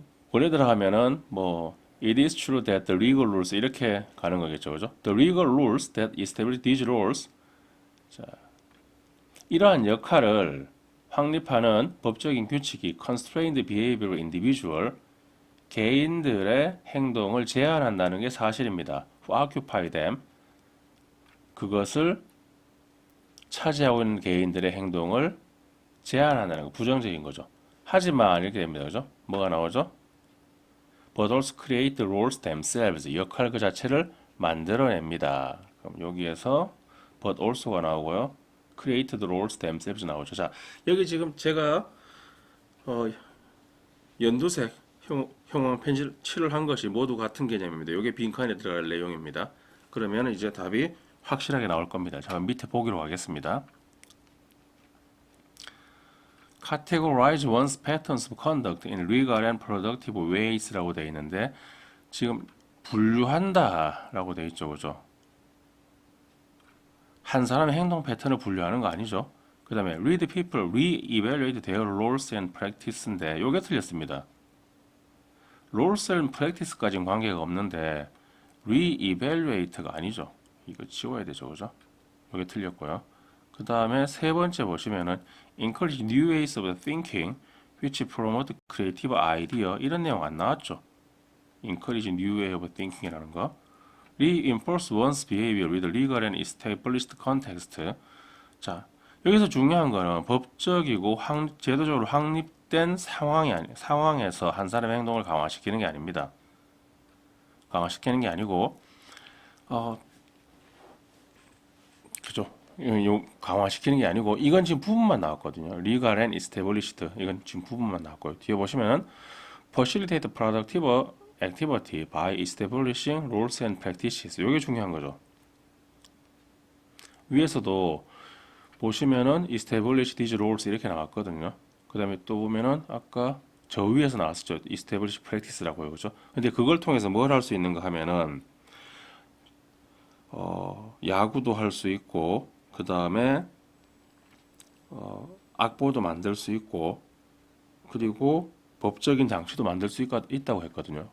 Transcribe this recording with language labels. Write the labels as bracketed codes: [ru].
[ko] 원래 들어가면은 [en] it is true that the legal rules [ko] 이렇게 가는 거겠죠, 그죠? [en] The legal rules that establish these rules. [ko] 자, 이러한 역할을 확립하는 법적인 규칙이 [en] constrained behavior individual, [ko] 개인들의 행동을 제한한다는 게 사실입니다. [en] Who occupy them, [ko] 그것을 차지하고 있는 개인들의 행동을 제한한다는 거, 부정적인 거죠. 하지만 이렇게 됩니다, 그죠? 뭐가 나오죠? [en] But also create the roles themselves, [ko] 역할 그 자체를 만들어냅니다. 그럼 여기에서 but also가 나오고요. [en] create the roles themselves [ko] 나오죠. 자, 여기 지금 제가 연두색 형광 펜슬 칠을 한 것이 모두 같은 개념입니다. 이게 빈칸에 들어갈 내용입니다. 그러면 이제 답이 확실하게 나올 겁니다. 잠깐 밑에 보기로 하겠습니다. [en] Categorize one's patterns of conduct in legal and productive ways [ko] 라고 되어 있는데 지금 분류한다라고 되어 있죠, 그죠? 한 사람의 행동 패턴을 분류하는 거 아니죠? 그 다음에 [en] read people re-evaluate their roles and practice [ko] 인데 요게 틀렸습니다. roles and practice까지는 관계가 없는데 re-evaluate가 아니죠. 이거 지워야 되죠, 그죠? 요게 틀렸고요. 그 다음에 세 번째 보시면은 [en] encourage new ways of thinking which promote creative idea [ko] 이런 내용 안 나왔죠. [en] encourage new way of thinking [ko] 이라는 거. [en] reinforce one's behavior with legal and established context. [ko] 자, 여기서 중요한 거는 법적이고 제도적으로 확립된 상황에서 한 사람의 행동을 강화시키는 게 아닙니다. 강화시키는 게 아니고 그죠? 강화시키는 게 아니고 이건 지금 부분만 나왔거든요. legal and established 이건 지금 부분만 나왔고요. 뒤에 보시면은 [en] facilitate productive activity by establishing rules and practices [ko] 이게 중요한 거죠. 위에서도 보시면은 establish these rules 이렇게 나왔거든요. 그 다음에 또 보면은 아까 저 위에서 나왔었죠. establish practice라고요, 그죠? 근데 그걸 통해서 뭘 할 수 있는가 하면은 야구도 할 수 있고 그 다음에 악보도 만들 수 있고 그리고 법적인 장치도 만들 수 있다고 했거든요.